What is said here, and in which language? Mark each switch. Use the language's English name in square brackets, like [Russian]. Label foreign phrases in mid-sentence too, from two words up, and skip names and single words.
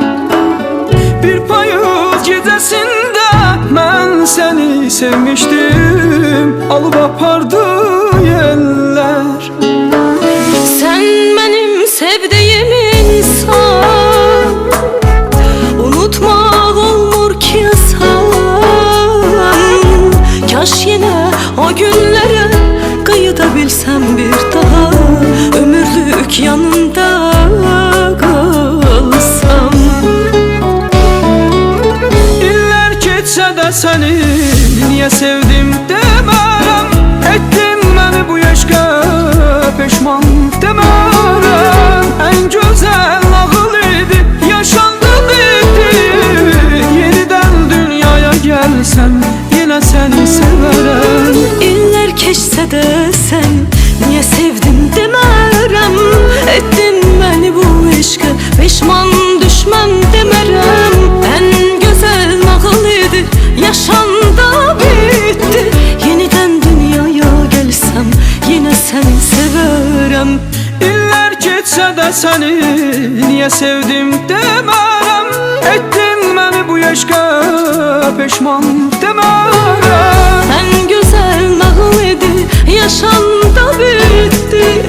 [Azerbaijani] bir payız gecəsində mən səni sevmişdim, alıb apardı yellər. [Turkish] Sen benim sevdiğim insan, unutmak olmur ki asan. Kaş yine o günlere kıyıda bilsem bir daha, ömürlük yanında kalsam. [Azerbaijani] İllər keçsə də səni niyə sevdim demərəm. Etdin məni bu eşqə peşman demərəm. [Turkish] En güzel nağıl idi yaşandı bitti. Yeniden dünyaya gelsem yine seni severem. [Azerbaijani] İllər keçsə də sən niyə sevdim demərəm. Etdin məni bu eşqə peşman düşmən demərəm. [Turkish] En güzel nağıl idi yaşanda bitti. Yeniden dünyaya gelsem yine seni severem. [Azerbaijani] İllər keçsə də səni niyə sevdim demərəm. Etdin məni bu eşqə peşman demərəm. [Turkish] En güzel nağıl idi yaşanda bitti.